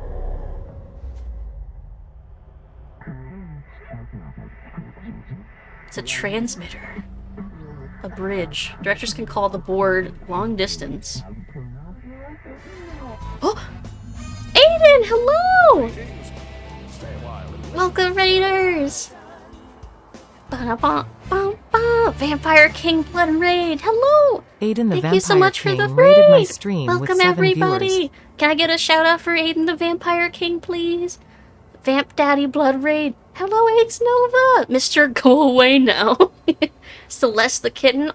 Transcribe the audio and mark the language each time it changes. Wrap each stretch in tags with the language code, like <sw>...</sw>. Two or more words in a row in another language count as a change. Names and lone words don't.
<en>It's a transmitter. A bridge. Directors can call the board long distance. Oh! Aiden, hello! Welcome, Raiders! Ba-da-ba-ba-ba. Vampire King Blood and Raid, hello! Aiden the Thank you so much King for the rated my raid! stream Welcome, with 7 everybody! viewers. Can I get a shout out for Aiden the Vampire King, please? Vamp Daddy Blood Raid. Hello, AIDS Nova! Mr. Go Away Now. Celeste the Kitten.</en>